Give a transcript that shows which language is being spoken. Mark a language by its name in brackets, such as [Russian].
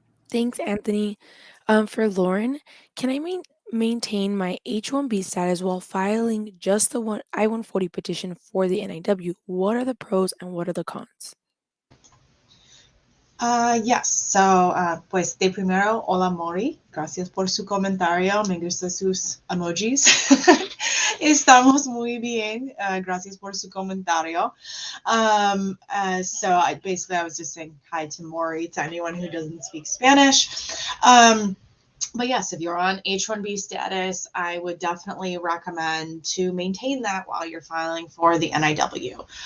[English] Thanks, Anthony. For Lauren, can I maintain my H-1B status while filing just the I-140 petition for the NIW? What are the pros and what are the cons? Yes, so [Spanish] pues de primero, hola Mori, gracias por su comentario, me gustan sus emojis. Estamos muy bien, gracias por su comentario. [English] So I was just saying hi to Mori, to anyone who doesn't speak Spanish. But yes, if you're on H-1B status, I would definitely recommend to maintain that while you're filing for the NIW.